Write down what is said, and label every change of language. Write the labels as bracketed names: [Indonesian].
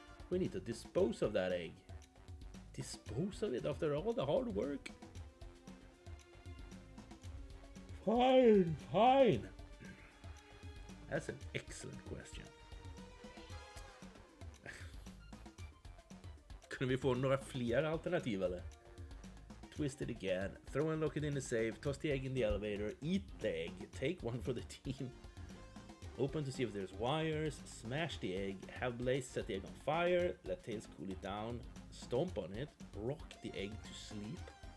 [English] We need to dispose of that egg. Dispose of it after all the hard work? Fine, fine. That's an excellent question. [Swedish] Kunde vi få några fler alternativ eller? [English] Twist it again. Throw and lock it in the safe. Toss the egg in the elevator. Eat the egg. Take one for the team. Open to see if there's wires. Smash the egg. Have Blaze set the egg on fire. Let Tails cool it down. Stomp on it. Rock the egg to sleep.